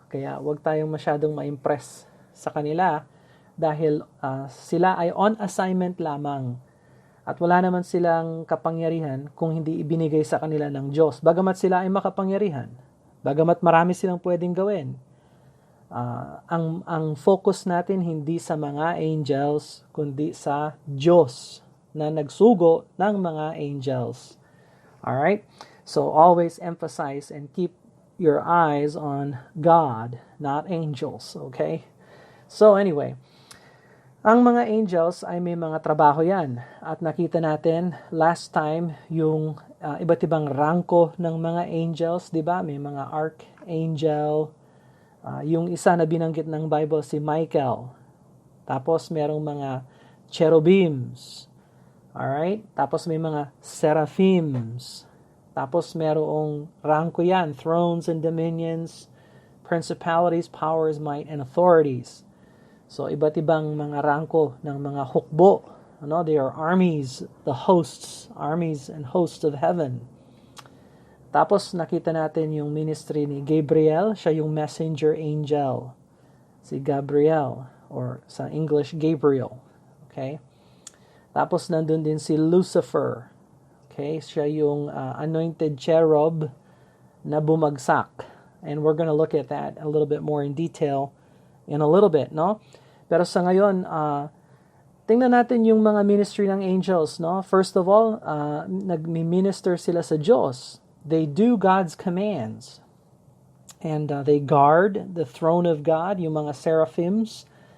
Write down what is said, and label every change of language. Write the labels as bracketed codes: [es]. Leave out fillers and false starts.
[tl] Kaya wag tayong masyadong ma-impress sa kanila dahil sila ay on assignment lamang at wala naman silang kapangyarihan kung hindi ibinigay sa kanila ng Diyos. Bagamat sila ay makapangyarihan, bagamat marami silang pwedeng gawin, ang focus natin hindi sa mga angels kundi sa Diyos na nagsugo ng mga angels. [en] Alright? So always emphasize and keep your eyes on God, not angels. Okay? [tl] So anyway, ang mga angels ay may mga trabaho yan. At nakita natin last time yung iba't ibang rangko ng mga angels, di ba? May mga archangel. Yung isa na binanggit ng Bible, si Michael. Tapos merong mga cherubims. Alright? Tapos may mga seraphims. Tapos merong rangko yan, [en] thrones and dominions, principalities, powers, might, and authorities. [tl] So, iba't ibang mga rangko ng mga hukbo. [en] They are armies, the hosts, armies and hosts of heaven. [tl] Tapos, nakita natin yung ministry ni Gabriel. Siya yung messenger angel. Si Gabriel, or sa English, Gabriel. Okay? Tapos, nandun din si Lucifer. Okay, siya yung anointed cherub na bumagsak. [en] And we're going to look at that a little bit more in detail in a little bit, no? [tl] Pero sa ngayon, tingnan natin yung mga ministry ng angels, no? First of all, nag-minister sila sa Diyos. [en] They do God's commands. And they guard the throne of God, [tl] yung mga seraphims.